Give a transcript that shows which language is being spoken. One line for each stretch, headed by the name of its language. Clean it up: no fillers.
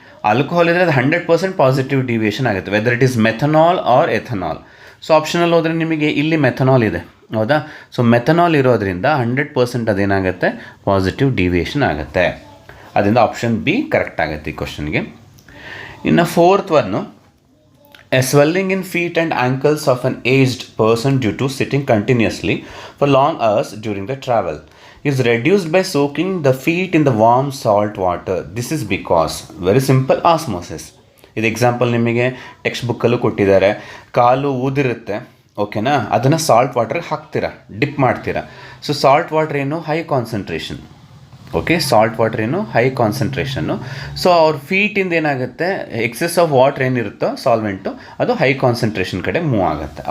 Kannada: Alcohol ಇದ್ದರೆ ಅದು 100% positive deviation ಆಗುತ್ತೆ,
English: Whether it is methanol or ethanol.
Kannada: So ಆಪ್ಷನಲ್ಲಿ ಹೋದರೆ ನಿಮಗೆ ಇಲ್ಲಿ ಮೆಥನಾಲ್ ಇದೆ, ಹೌದಾ. ಸೊ ಮೆಥನಾಲ್ ಇರೋದ್ರಿಂದ 100% ಅದೇನಾಗುತ್ತೆ ಪಾಸಿಟಿವ್ ಡಿವಿಯೇಷನ್ ಆಗುತ್ತೆ. ಅದರಿಂದ ಆಪ್ಷನ್ ಬಿ ಕರೆಕ್ಟ್ ಆಗುತ್ತೆ ಈ ಕ್ವಶನ್ಗೆ. ಇನ್ನು fourth one,
English: a swelling in feet and ankles of an aged person due to sitting continuously for long hours during the travel is reduced by soaking the feet in the warm salt water. This is because very simple osmosis.
Kannada: ಇದು example ನಿಮಗೆ text ಬುಕ್ಕಲ್ಲೂ ಕೊಟ್ಟಿದ್ದಾರೆ. ಕಾಲು ಊದಿರುತ್ತೆ, ಓಕೆನಾ, ಅದನ್ನು salt ವಾಟರ್ಗೆ ಹಾಕ್ತೀರಾ, drip ಮಾಡ್ತೀರಾ. So salt water ಏನು high concentration, okay. Salt water ಏನು high concentration. So ಅವ್ರ ಫೀಟಿಂದ ಏನಾಗುತ್ತೆ,
English: excess of water
Kannada: ಏನಿರುತ್ತೋ ಸಾಲ್ವೆಂಟು ಅದು ಹೈ ಕಾನ್ಸಂಟ್ರೇಷನ್ ಕಡೆ ಮೂವ್ ಆಗುತ್ತೆ.